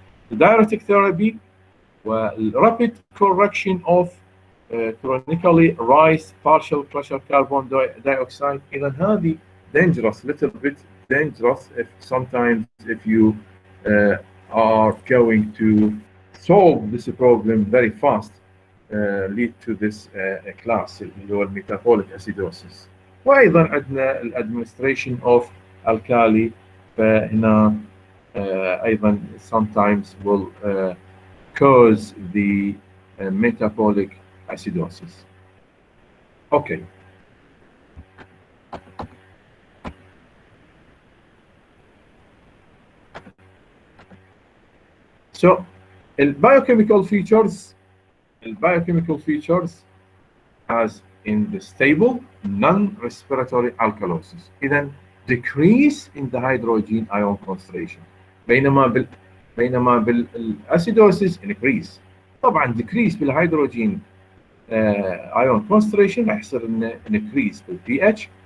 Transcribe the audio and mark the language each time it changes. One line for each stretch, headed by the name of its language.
English: The diuretic therapy والrapid correction of chronically raised partial pressure carbon dioxide.
Arabic: إذا هذه
English: dangerous, little bit dangerous if you are going to solve this problem very fast, lead to this class اللي هو الميتابوليك acidosis.
Arabic: وايضا عندنا الادمنستريشن اوف الكالي، فهنا ايضا
English: sometimes will cause the metabolic acidosis. Okay. So البايوكيميكال features as in the stable non-respiratory alkalosis، إذا decrease in the hydrogen ion concentration، بينما بالacidosis increase.
Arabic: طبعا decrease بالهيدروجين ion concentration راح يصير لنا increase بالpH.